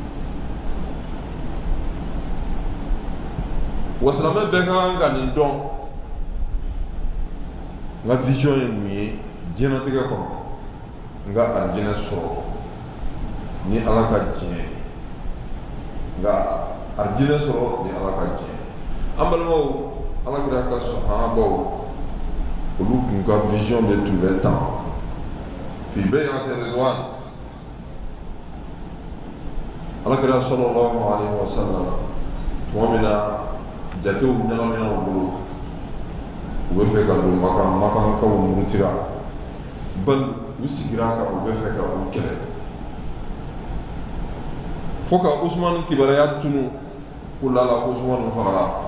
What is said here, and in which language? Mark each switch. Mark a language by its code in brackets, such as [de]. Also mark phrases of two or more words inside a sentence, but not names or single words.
[bm] Wa silamɛ bɛɛ ka kan ka nin dɔn, n ka vision ye mun ye diɲɛlatigɛ kɔnɔ, n ka alijinɛ sɔrɔ ni Ala ka diɲɛ ye, nka alijinɛ sɔrɔ ni Ala ka diɲɛ. An balimaw, Alakira ka sahabaw olu tun ka vision de tun bɛ tan [ar] في بيعة الرضوان. [bm] Alakira [ar] صلى الله عليه وسلم [bm] tuma min na jatew ɲagamina u bolo, u bɛ fɛ ka don Makankaw murutira, bal u sigira kan u bɛ fɛ ka u kɛlɛ, fo ka Usmanu kibaruya tunu ko lala ko Usmanu fagara.